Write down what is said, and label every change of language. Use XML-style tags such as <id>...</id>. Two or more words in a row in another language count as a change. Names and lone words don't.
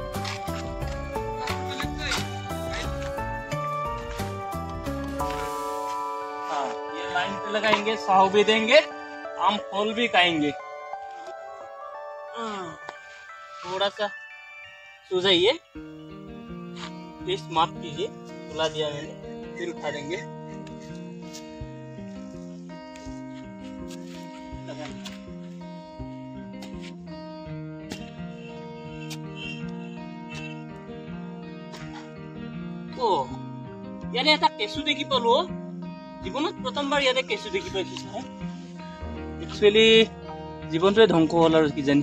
<hi>हाँ, ये लाइन पे लगाएंगे, साव भी देंगे, आम फल भी खाएंगे। थोड़ा सा सो जाइए प्लीज, माफ कीजिए, सुला दिया मैंने। फिर उठा देंगे।</hi> <as>ইয়াতে এটা কেঁচু দেখি পালো। জীৱনত প্ৰথমবাৰ ইয়াতে কেঁচু দেখি পাইছো। একচুৱেলি জীৱনটোৱে ধ্বংস হ'ল আৰু কিজানি।</as>